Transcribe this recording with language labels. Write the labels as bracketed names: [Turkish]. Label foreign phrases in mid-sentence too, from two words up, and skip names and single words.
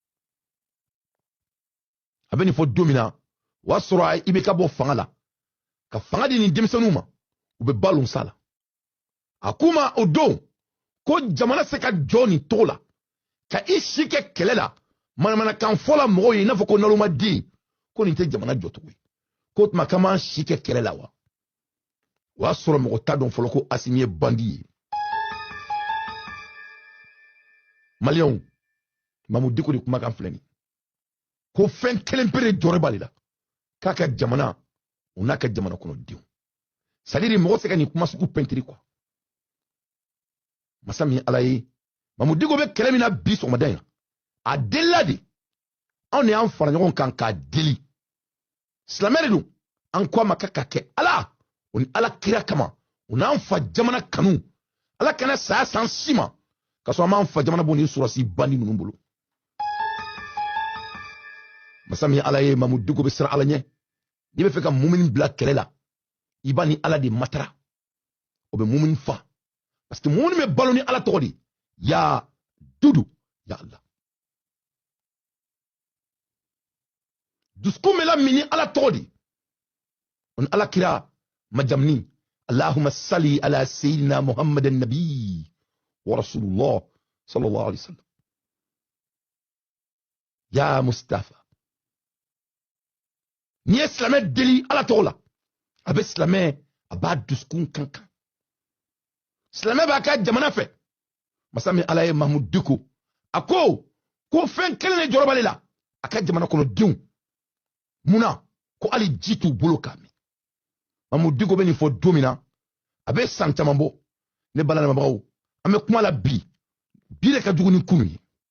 [Bambara] a bɛ nin fɔ don min na o y'a sɔrɔ i bɛ ka bɔ fanga la ka fanga di nin denmisɛnninw ma u bɛ balon sa la a k'u ma o don ko jamana se ka jɔ nin togo la ka i si kɛ kɛlɛ la manamanakan fɔ la mɔgɔw ye i n'a fɔ ko nalomaden ko nin tɛ jamana jɔcogo ye ko tuma k'an b'an si kɛ kɛlɛ la wa o y'a sɔrɔ mɔgɔ t'a dɔn fɔlɔ ko Asimi ye bandi ye maliyɛnw Mamudu Diko de kumakan filɛ nin ko fɛn kelen pere jɔrɔ b'ale la k'a ka jamana o n'a ka jamana kɔnɔdenw [French] c'est à dire [Bambara] mɔgɔ se ka nin kuma sugu pɛntiri quoi masa min Ala ye Mamudu Diko bɛ kɛlɛ min na bi sɔgɔmada in na a delila de anw de y'an fara ɲɔgɔn kan k'a deli silamɛ de don an ko a ma k'a ka kɛ Ala o ni Ala kira kama o n'an fa jamana kanu Ala kana saya san si ma ka sɔrɔ an m'an fa jamana bɔ ni surasi bandi ninnu bolo masa min Ala ye Mamudu Diko bɛ siran Ala ɲɛ n'i bɛ fɛ ka mumini bila kɛlɛ la i b'a ni Ala de matara o bɛ mumini fa [French] parce que [Bambara] mumini bɛ balo ni Ala tɔgɔ de ya dudu ya Allah dusukun bɛ lamini ni Ala tɔgɔ de o ni Ala kira majamni [Arabic] اللهم صل على سيدنا محمد نبي ورسول الله صلى الله عليه وسلم [Bambara] ya Mustafa n'i ye silamɛ deli Ala tɔgɔ la a bɛ silamɛ a b'a dusukun kankan silamɛ b'a ka jamana fɛ masa min Ala ye Mamudu Diko a ko fɛn kelen de jɔrɔ b'ale la a ka jamana kɔnɔdenw munna ko hali ji t'u bolo k'a min Mamudu Diko bɛ nin fɔ don min na a bɛ san caman bɔ ne balamɛbagaw an bɛ kuma la bi de ka jugu ni kunun ye